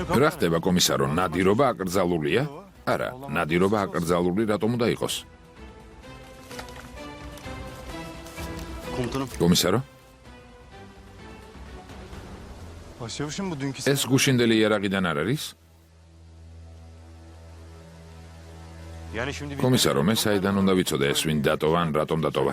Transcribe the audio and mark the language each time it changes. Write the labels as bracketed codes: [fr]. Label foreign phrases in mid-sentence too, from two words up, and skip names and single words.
[ka] რა ხდება კომისარო, ნადირობა აკრძალულია? არა, ნადირობა აკრძალული რატომ უნდა იყოს? [tr] Komutanım. [ka] კომისარო, [tr] Başçavuşum bu dünkü... [ka] ეს გუშინდელი იარაღიდან არ არის? [tr] Yani şimdi... [ka] კომისარო, მე საიდან უნდა ვიცოდე ეს ვინ დატოვა ან რატომ დატოვა?